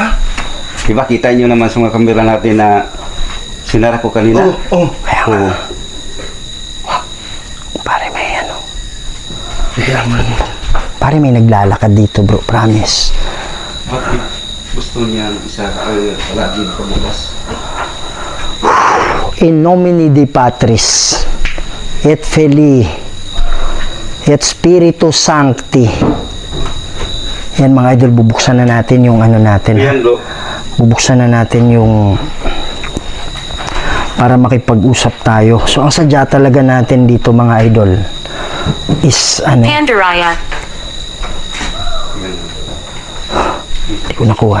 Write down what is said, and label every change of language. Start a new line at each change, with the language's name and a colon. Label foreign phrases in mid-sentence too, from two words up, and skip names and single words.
Filipino: Diba kita nyo naman sa mga kamera natin na sinara ko kanina? Oh. Kaya nga. Oo. Pare, may ano. Bigla mo lang. Pare, may naglalakad dito bro. Promise. Bakit gusto niya isa lagi na pumulas?
Latin: In nomine Dei Patris et Filii et Spiritus Sancti.
Filipino: Yan mga idol, bubuksan na natin yung ano natin. Ayan bro. Bubuksan na natin yung para makipag-usap tayo. So ang sadya talaga natin dito mga idol is ano, Pandaraya. hindi ko nakuha.